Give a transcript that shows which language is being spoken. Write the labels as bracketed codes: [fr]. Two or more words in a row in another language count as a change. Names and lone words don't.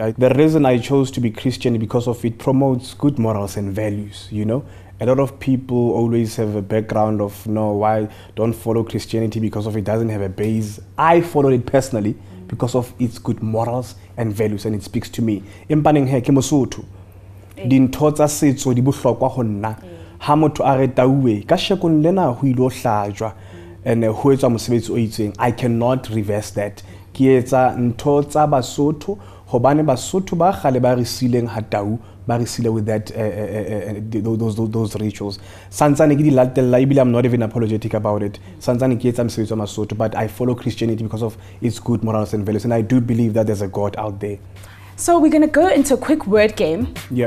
[en] The reason I chose to be Christian is because of it promotes good morals and values, A lot of people always have a background of, why don't follow Christianity because of it doesn't have a base. I followed it personally because of its good morals and values, and it speaks to me. [st] Empaneng he ke Mosotho. Dintho tsa setso di bohlokwa ho nna. Ha motho a re tauwe ka shekong lena ho ilo hlajwa. And ho etsa mosebetsi o itseng, [en] I cannot reverse that. [st] Ke etsa ntho tsa Basotho hobane Basotho ba khale ba re sileng ha tau. [en] With that, those rituals. I'm not even apologetic about it. But I follow Christianity because of its good morals and values, and I do believe that there's a God out there. So we're going to go into a quick word game. Yeah.